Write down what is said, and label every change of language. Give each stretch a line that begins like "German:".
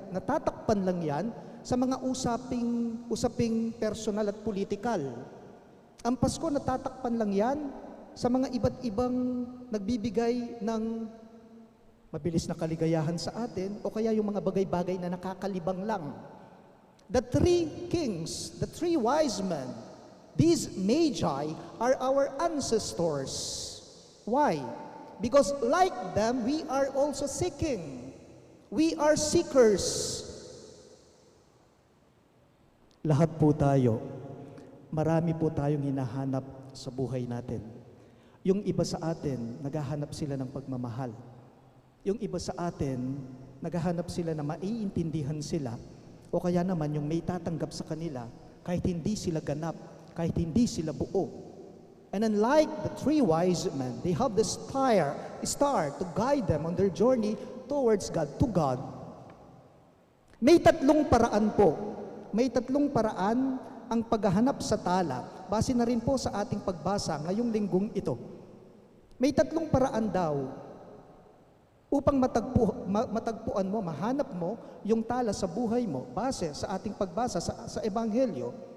Filipino: Natatakpan lang yan sa mga usaping personal at politikal. Ang Pasko, natatakpan lang yan sa mga iba't ibang nagbibigay ng mabilis na kaligayahan sa atin o kaya yung mga bagay-bagay na nakakalibang lang.
English: The three kings, the three wise men, these magi are our ancestors. Why? Because like them, we are also seeking. We are seekers.
Filipino: Lahat po tayo, marami po tayong hinahanap sa buhay natin. Yung iba sa atin, naghahanap sila ng pagmamahal. Yung iba sa atin, naghahanap sila na maiintindihan sila o kaya naman yung may tatanggap sa kanila kahit hindi sila ganap, kahit hindi sila buo.
English: And unlike the three wise men, they have the star to guide them on their journey towards God, to God.
Filipino: May tatlong paraan po. May tatlong paraan ang paghahanap sa tala. Base na rin po sa ating pagbasa ngayong linggong ito. May tatlong paraan daw upang matagpuan mo, mahanap mo yung tala sa buhay mo base sa ating pagbasa sa Ebanghelyo.